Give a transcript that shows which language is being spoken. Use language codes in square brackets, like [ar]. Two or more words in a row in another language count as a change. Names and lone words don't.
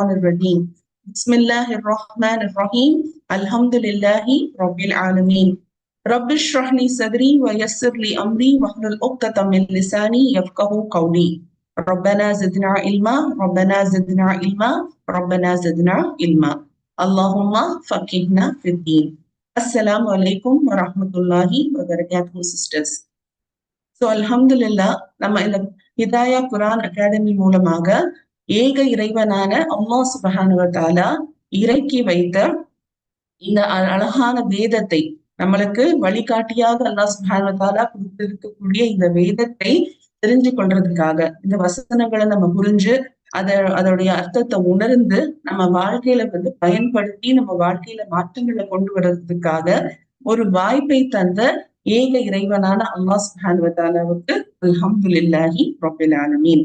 [ar] الرجيم بسم الله الرحمن الرحيم الحمد لله رب العالمين رب اشرح لي صدري ويسر لي أمري واحلل عقدة من لساني يفقهوا قولي ربنا زدنا علما ربنا زدنا علما ربنا زدنا علما اللهم فقهنا في الدين. السلام عليكم ورحمة الله وبركاته sisters. [ta] ஸோ அல்ஹம்துலில்லாஹ், நம்ம இந்த ஹிதாயா குரான் அகாடமி மூலமாக ஏக இறைவனான [ar] الله سبحانه وتعالى [ta] இறக்கி வைத்த இந்த அழகான வேதத்தை, நம்மளுக்கு வழிகாட்டியாக [ar] الله سبحانه وتعالى [ta] கொடுத்திருக்கக்கூடிய இந்த வேதத்தை தெரிஞ்சு கொள்றதுக்காக, இந்த வசனங்களை நம்ம புரிஞ்சு அதோடைய அர்த்தத்தை உணர்ந்து நம்ம வாழ்க்கையில பயன்படுத்தி நம்ம வாழ்க்கையில மாற்றங்களை கொண்டு வர்றதுக்காக ஒரு வாய்ப்பை தந்த ஏக இறைவனான [ar] الله سبحانه وتعالى الحمد لله رب العالمين.